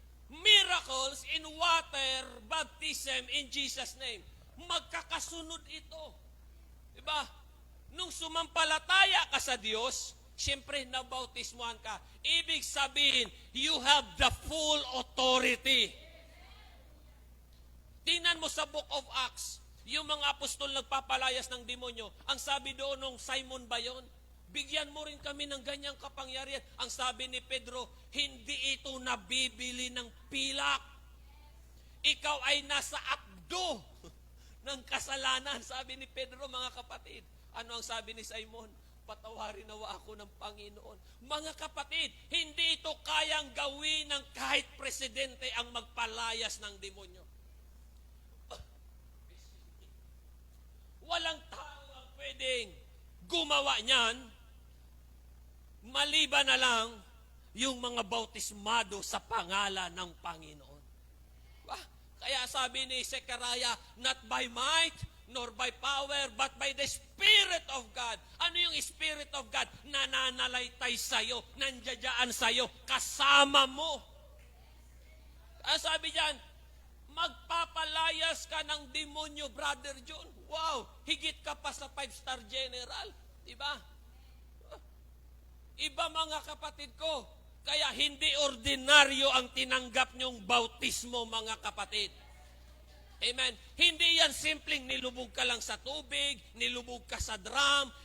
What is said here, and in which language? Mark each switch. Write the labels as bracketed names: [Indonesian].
[English] Miracles in water baptism in Jesus' name. [Filipino] Magkakasunod ito. Diba? Nung sumampalataya ka sa Diyos, siyempre nabautismuhan ka. Ibig sabihin, [English] you have the full authority. [Filipino] Tingnan mo sa Book of Acts, yung mga apostol nagpapalayas ng demonyo. Ang sabi doon nung Simon ba yun? Bigyan mo rin kami ng ganyang kapangyarihan. Ang sabi ni Pedro, hindi ito nabibili ng pilak. Ikaw ay nasa abdo ng kasalanan. Sabi ni Pedro, mga kapatid. Ano ang sabi ni Simon? Patawarin nawa ako ng Panginoon. Mga kapatid, hindi ito kayang gawin ng kahit presidente ang magpalayas ng demonyo. Walang tao ang pwedeng gumawa niyan, maliban na lang yung mga bautismado sa pangalan ng Panginoon. Kaya sabi ni Zechariah, [English] not by might, nor by power, but by the Spirit of God. [Filipino] Ano yung Spirit of God? Nananalaytay sa'yo, nandiyan sa'yo, kasama mo. Kaya sabi diyan, magpapalayas ka ng demonyo, Brother John. Wow, higit ka pa sa 5-star general. Diba? Iba, mga kapatid ko. Kaya hindi ordinaryo ang tinanggap niyong bautismo, mga kapatid. Amen. Hindi yan simpleng nilubog ka lang sa tubig, nilubog ka sa drum.